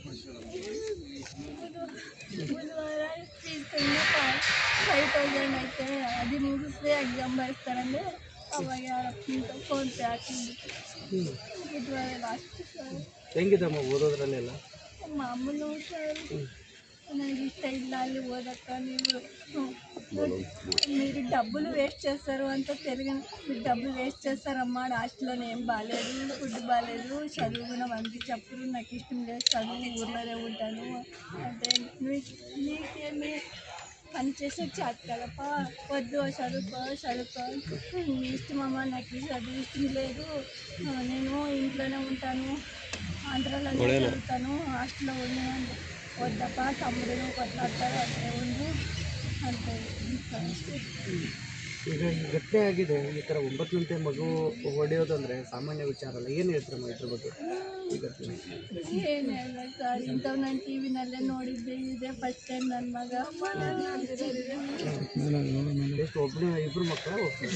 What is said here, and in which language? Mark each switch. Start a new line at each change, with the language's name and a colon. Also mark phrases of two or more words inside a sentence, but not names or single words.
Kannada: ಬುಧವಾರ ಫೀಸ್ 5,000 ಐತೆ, ಅದು ಮುಗಿಸಿ ಎಕ್ಸಾಮ್ ಬರೆಸ್ತಾರಂದ್ರೆ ಅವಾಗ ಯಾರಪ್ಪ ಫೋನ್ ಪೇ ಹಾಕಿದ್ದು. ಬುಧವಾರ ಲಾಸ್ಟ್ ಸರ್. ಹೆಂಗಿದಮ್ಮ ಓದೋದ್ರಲ್ಲೆಲ್ಲ? ಮಾಮೂಲು ಸರ್, ನನಗೆ ఇష్ట ಇಲ್ಲ ಅಲ್ಲಿ ఓదక్క.
Telugu: మీరు డబ్బులు వేస్ట్ చేస్తారు అంత తెలుగు. డబ్బులు వేస్ట్ చేస్తారమ్మా, హాస్టల్లోనే ఏం బాగాలేదు, ఫుడ్ బాగాలేదు, చదువు కూడా మంచి చెప్పరు, నాకు ఇష్టం లేదు చదువు, ఊర్లోనే ఉంటాను అంటే నీకేమి పని చేసే చేత కదప్ప, వద్దు చదువుకో మీ ఇష్టమమ్మ, నాకు చదువు ఇష్టం లేదు, నేను ఇంట్లోనే ఉంటాను, ఆంధ్రాలోనే చదువుతాను, హాస్టల్లో ఉన్నాను. వద్దప్ప, తమ్ముడు కొట్లాడతారు అదే ఉంది ಅಂತ.
Kannada: ಈಗ ಈ ಘಟನೆ ಆಗಿದೆ, ಈ ಥರ 9 ಗಂಟೆ ಮಗು ಹೊಡೆಯೋದಂದರೆ ಸಾಮಾನ್ಯ ವಿಚಾರ ಅಲ್ಲ. ಏನು ಹೇಳ್ತೀರಮ್ಮ ಇದ್ರ ಬಗ್ಗೆ? ಈ ಘಟನೆ ಏನು ಹೇಳ ಸರ್, ಇಂಥವು ನಾನು ಟಿವಿನಲ್ಲೇ ನೋಡಿದ್ದೆ, ಇದೆ
English: first time
Kannada: ನನ್ನ ಮಗ. ಎಷ್ಟು ಒಬ್ಬನೇ, ಇಬ್ಬರು ಮಕ್ಕಳು?